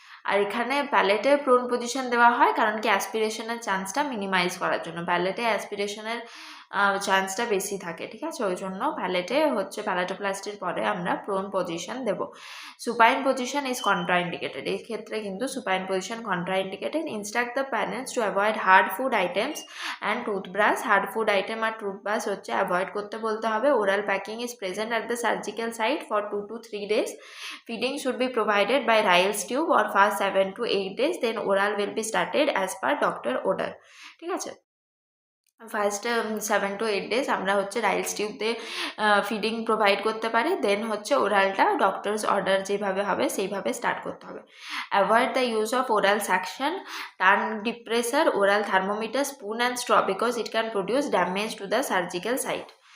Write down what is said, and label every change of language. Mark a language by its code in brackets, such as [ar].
[bn] আর এখানে প্যালেটে prone position দেওয়া হয় কারণ কি অ্যাসপিরেশনের চান্সটা মিনিমাইজ করার জন্য, প্যালেটে অ্যাসপিরেশনের চান্সটা বেশি থাকে, ঠিক আছে, ওই জন্য প্যালেটে হচ্ছে প্যালাটোপ্লাস্টির পরে আমরা prone position Dev. [en] supine position is contraindicated, [bn] এই ক্ষেত্রে কিন্তু supine position contraindicated. [en] instruct the parents to avoid [bn] hard food items and toothbrush, hard food item আর toothbrush হচ্ছে অ্যাভয়েড করতে বলতে হবে। [en] Oral packing is present at the surgical site for 2 to 3 days. Feeding should be provided by Ryle's tube or fast 7 to 8 days, then oral will be started as per doctor order, [bn] ঠিক আছে। First 7 to 8 days আমরা হচ্ছে রাইলস tube দিয়ে feeding provide করতে পারি, দেন হচ্ছে ওরালটা doctors order যেভাবে হবে সেইভাবে স্টার্ট করতে হবে। [en] Avoid the use of oral suction, tongue depressor, oral thermometer, spoon and straw because it can produce damage to the surgical site.